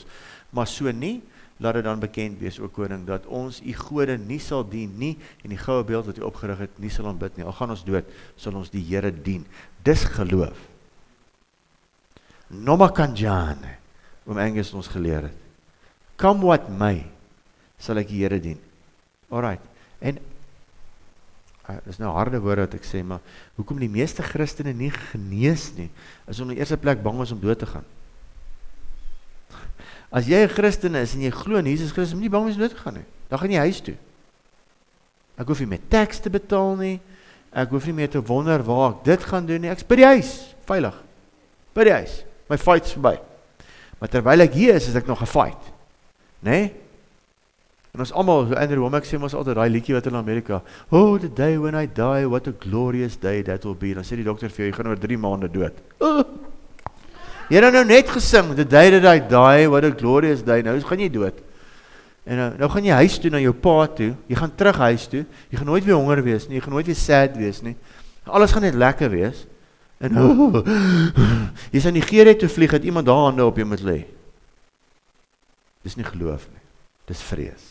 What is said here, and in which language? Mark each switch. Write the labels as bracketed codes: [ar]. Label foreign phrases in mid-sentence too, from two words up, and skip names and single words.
[af] Maar so nie, laat dit dan bekend wees, o koning, dat ons u gode nie sal dien nie, en die goue beeld wat u opgerig het, nie sal aanbid nie. Al gaan ons dood, sal ons die Here dien. Dis geloof. [zu] Noma kanjane, [af] Angus ons geleer het. [en] Come what may, [af] sal ek die Here dien. Alright, en dis nou harde woorde wat ek sê, maar hoekom die meeste Christene nie genees nie, is om in die eerste plek bang is om dood te gaan. As jy 'n Christen is en jy glo in Jesus Christus, moet jy nie bang wees om dood te gaan nie. Dan gaan jy huis toe. Ek hoef nie met tax te betaal nie, ek hoef nie meer te wonder waar ek dit gaan doen nie, ek is by die huis, veilig, by die huis, my fight's verby. Maar terwyl ek hier is ek nog 'n fight, né? En ons almal, Andrew Womack sê ons altyd daai liedjie wat in Amerika, [en] oh, the day when I die, what a glorious day that will be. [af] Dan sê die dokter vir jou, jy gaan oor 3 maande dood. Jy het nou net gesing, [en] the day that I die, what a glorious day, [af] nou gaan jy dood. En nou gaan jy huis toe, na jou pa toe, jy gaan terug huis toe, jy gaan nooit weer honger wees nie, jy gaan nooit weer sad wees nie, alles gaan net lekker wees, en jy sal Nigeria toe vlieg, het iemand daar hande op jou moet lê. Dis nie geloof nie, dis vrees.